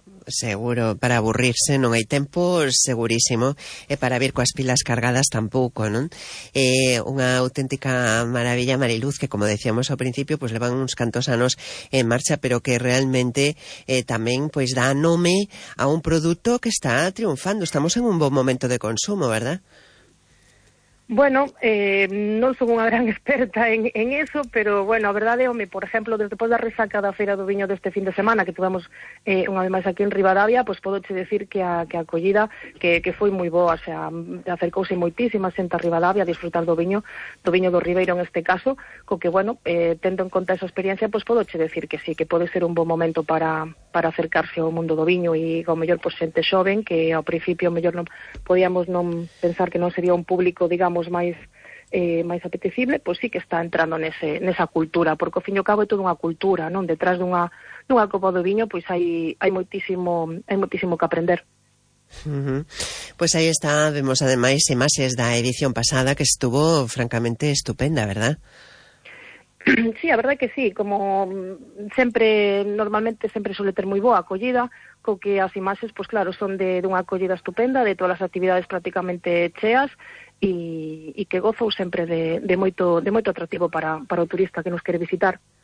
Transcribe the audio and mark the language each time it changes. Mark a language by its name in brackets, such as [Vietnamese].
[Galician] Seguro, para aburrirse non hai tempo, segurísimo, e para vir coas pilas cargadas tampouco, non? Unha auténtica maravilla, Mariluz, que como decíamos ao principio, pues levan uns cantos anos en marcha, pero que realmente tamén pues, dá nome a un produto que está triunfando. Estamos en un bon momento de consumo, ¿verdad? Bueno, non son unha gran experta en eso, pero bueno, a verdade, home, por exemplo, despois da resaca da Feira do Viño deste fin de semana que tivemos unha vez máis aquí en Rivadavia, pois podo che decir que a acollida que foi moi boa, o sea, acercouse moitísima xente a Rivadavia a disfrutar do viño do Ribeiro en este caso, co que bueno, tendo en conta esa experiencia, pois podo che decir que sí, que pode ser un bon momento para acercarse ao mundo do viño e ao mellor pois xente xoven que ao principio mellor non podíamos non pensar que non sería un público, digamos, máis apetecible, pois sí que está entrando nesa cultura, porque ao fin e ao cabo é toda unha cultura, non? Detrás dunha copa do viño, pois hai moitísimo que aprender. [Spanish] Pues ahí está, vemos además imágenes de la edición pasada que estuvo francamente estupenda, ¿verdad? [Galician] Sí, a verdade que sí, como sempre, normalmente sempre suele ter moi boa acollida, co que as imaxes, pois claro, son dunha acollida estupenda, de todas as actividades prácticamente cheas, e que gozou sempre de moito atractivo para o turista que nos quere visitar.